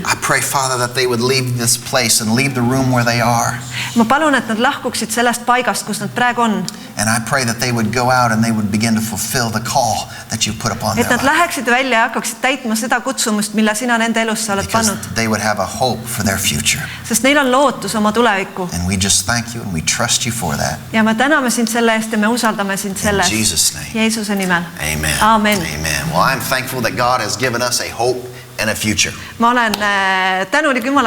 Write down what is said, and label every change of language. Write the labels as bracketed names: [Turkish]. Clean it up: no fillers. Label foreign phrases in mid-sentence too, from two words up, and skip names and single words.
[English] I pray, Father, that they would leave this place and leave the room where they are. [Estonian] Ma palun, et nad lahkuksid sellest paigast, kus nad praegu on. [English] And I pray that they would go out and they would begin to fulfill the call that you put upon [Estonian] Et [English] their [Estonian] nad [English] life. [Estonian] läheksid välja ja hakkaksid täitma seda kutsumust, mille sina nende elusse oled [English] Because [Estonian] pannud. [English] they would have a hope for their future. [Estonian] Sest neil on lootus oma tulevikku. [English] And we just thank you and we trust you for that. [Estonian] Ja me täname sind selle eest ja me usaldame sind [English] In [Estonian] selle eest. [English] Jesus' name. [Estonian] Jeesuse nimel. [English] Amen. Amen. Amen. Well, I'm thankful that God has given us a hope and a future. [Estonian] Ma olen tänulik Jumalale